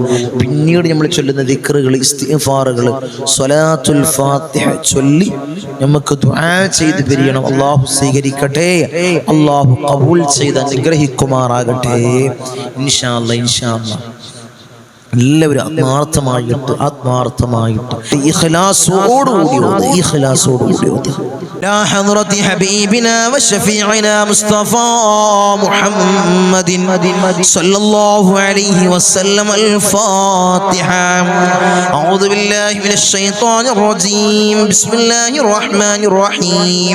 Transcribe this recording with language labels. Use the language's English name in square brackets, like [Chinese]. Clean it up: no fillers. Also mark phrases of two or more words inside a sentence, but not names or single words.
[Malayalam] പിന്നീട് നമ്മൾ ചൊല്ലുന്ന ദിക്റുകൾ, ഇസ്തിഗ്ഫാറുകൾ, സ്വലാത്തുൽ ഫാത്തിഹ ചൊല്ലി നമുക്ക് ദുആ ചെയ്ത് പിരിയണം. അല്ലാഹു സ്വീകരിക്കട്ടെ, അല്ലാഹു ഖബൂൽ ചെയ്ത് അനുഗ്രഹിക്കുമാറാകട്ടെ. [Arabic] إن شاء الله [Malayalam] എല്ലാവരും ആത്മാർത്ഥമായിട്ട് ഇഖ്ലാസോടുകൂടി [Arabic] لا حضرة حبيبنا وشفيعنا مصطفى محمد صلى الله عليه وسلم. الفاتحة. أعوذ بالله من الشيطان الرجيم. بسم الله الرحمن الرحيم.